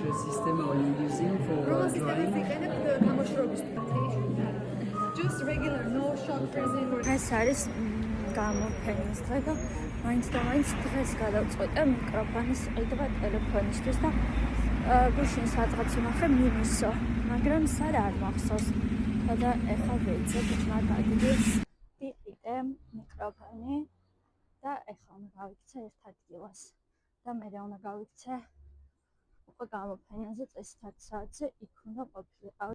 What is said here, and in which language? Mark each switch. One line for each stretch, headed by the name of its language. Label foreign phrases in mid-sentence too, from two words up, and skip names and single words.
English: system are you using for drawing? Just regular, no shock freezing or
Georgian: ეს არის გამოფენის დღე და მაინც დღეს გადავწყვეტე მიკროფონის ყიდვა ტელეფონისთვის და გუშინ სადღაც ვიმახე მინუსო, მაგრამ სად არ მახსოვს. და ეხლა ვეცებ მაგალითად ვიყიდე მიკროფონი და ეხლა უნდა გავიქცე ერთ ადგილას და მე უნდა გავიქცე უკვე გამოფენაზე წესით საათზე იქ უნდა ყოფილიყავ.